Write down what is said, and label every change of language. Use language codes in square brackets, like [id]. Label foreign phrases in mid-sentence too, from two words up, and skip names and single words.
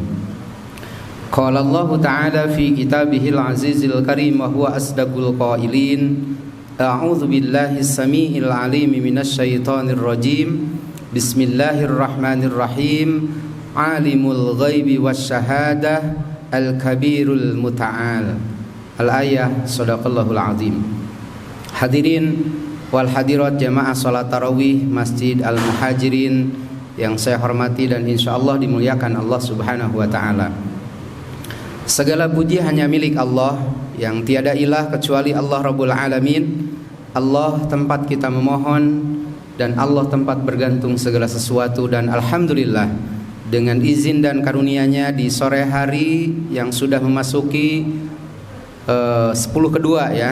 [ar] قال الله تعالى في كتابه العزيز الكريم وهو أصدق القائلين. أعوذ بالله السميع العليم من الشيطان الرجيم. بسم الله الرحمن الرحيم عالم الغيب والشهادة الكبير المتعال. الآية صدق الله العظيم. الحاضرين والحاضرات [id] jamaah salat tarawih Masjid Al-Muhajirin yang saya hormati dan insyaallah dimuliakan Allah [ar] سبحانه وتعالى. [id] Segala puji hanya milik Allah yang tiada ilah kecuali Allah [ar] رب العالمين. [id] Allah tempat kita memohon dan Allah tempat bergantung segala sesuatu, dan alhamdulillah dengan izin dan karunia-Nya di sore hari yang sudah memasuki 10/2 ya.